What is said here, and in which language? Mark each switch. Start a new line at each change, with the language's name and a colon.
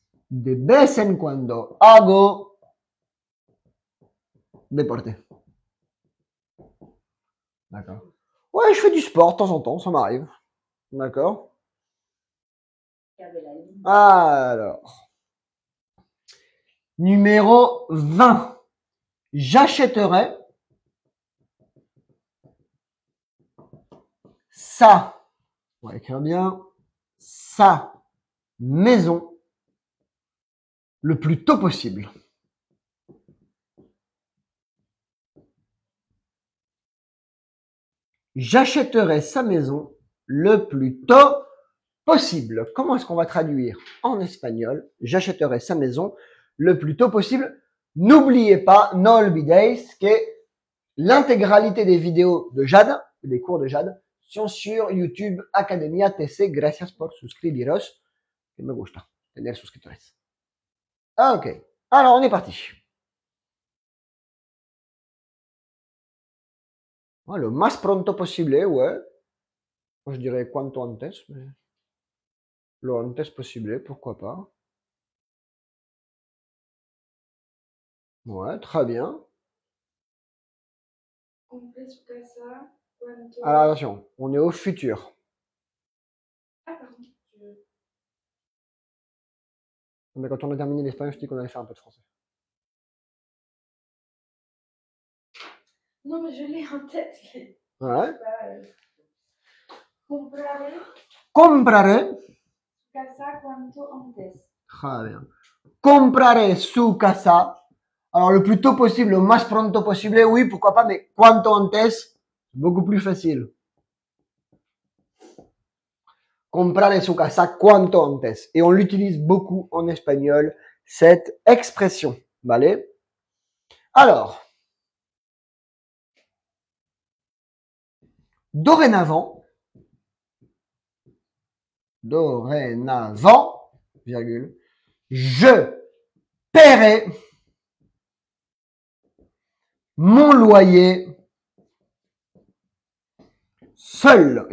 Spanish: De vez en cuando hago deporte.
French: D'accord. Ouais, je fais du sport de temps en temps, ça m'arrive. D'accord. Alors. Numéro 20. J'achèterai sa, on va écrire bien, sa maison le plus tôt possible. J'achèterai sa maison le plus tôt possible. Comment est-ce qu'on va traduire en espagnol? J'achèterai sa maison le plus tôt possible. N'oubliez pas,
Spanish: no olvidéis,
French: que l'intégralité des vidéos de Jade, des cours de Jade, sont sur YouTube Academia TC.
Spanish: Gracias por suscribiros. Que me gusta tener suscriptores.
French: Ok. Alors, on est parti. Ah, le
Spanish: más pronto posible,
French: ouais. Moi, je dirais
Spanish: cuanto antes,
French: mais
Spanish: lo antes possible,
French: pourquoi pas. Ouais, très bien.
Spanish: Compré su casa cuanto.
French: Alors, attention, on est au futur. Ah, pardon. Mais quand on a terminé l'espagnol, je dis qu'on allait faire un peu de français. Non, mais je l'ai en tête. Ouais.
Spanish: Compraré Compraré. casa cuanto antes.
French: Très bien.
Spanish: Compraré su casa.
French: Alors, le plus tôt possible, le
Spanish: más pronto possible,
French: oui, pourquoi pas, mais
Spanish: cuanto antes,
French: beaucoup plus facile.
Spanish: Compraré su casa cuanto antes.
French: Et on l'utilise beaucoup en espagnol, cette expression. Vale? Alors, dorénavant, virgule, je paierai mon loyer seul.